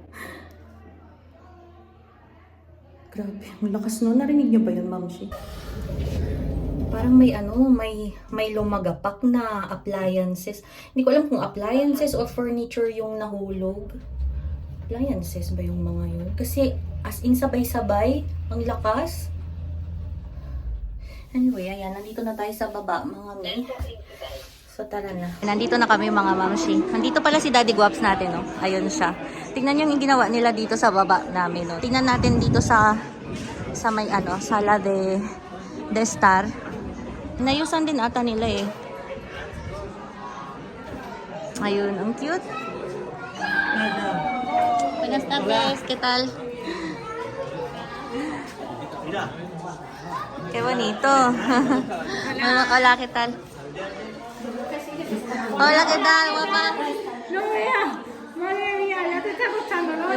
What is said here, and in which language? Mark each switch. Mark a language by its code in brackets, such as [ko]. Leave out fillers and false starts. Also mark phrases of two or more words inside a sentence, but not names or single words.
[tl] Grabe. Ang lakas no. Narinig niyo ba yun, mamshi? Parang may lumagapak na appliances. Hindi ko alam kung [en] appliances or furniture [tl] yung nahulog. Appliances ba yung mga yun? Kasi [en] as in [tl] sabay-sabay, ang lakas. Anyway, ayan, nandito na tayo sa baba, mga mi. So tara na. Nandito na kami, mga mamshi. Nandito pala si Daddy Guaps natin, no? Ayun siya. Tingnan niyo yung ginawa nila dito sa baba namin, no? Tingnan natin dito sa may sala de Star. Inayusan din ata nila eh. Ayun, ang cute. [es] Buenas tardes, ¿qué tal? Qué bonito. Hola, ¿qué tal? Hola, ¿qué tal, guapa? No veas, madre mía, ya te está costando, ¿no?